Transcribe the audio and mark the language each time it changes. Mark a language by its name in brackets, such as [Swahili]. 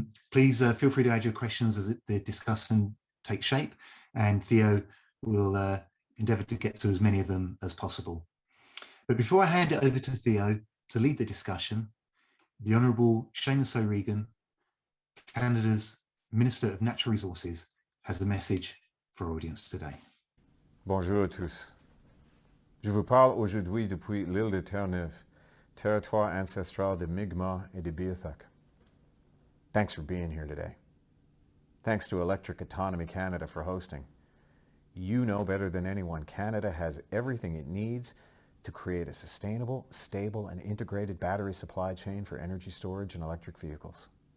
[English] Please feel free to add your questions as the discussion takes shape, and Theo will endeavour to get to as many of them as possible. But before I hand it over to Theo to lead the discussion, the Honourable Seamus O'Regan, Canada's Minister of Natural Resources, has a message for our audience today. [French] Bonjour à tous. Je vous parle aujourd'hui depuis l'île de Terre-Neuve, territoire ancestral de Mi'kmaq et de Beothuk. [English] Thanks for being here today. Thanks to Electric Autonomy Canada for hosting. You know better than anyone, Canada has everything it needs to create a sustainable, stable, and integrated battery supply chain for energy storage and electric vehicles.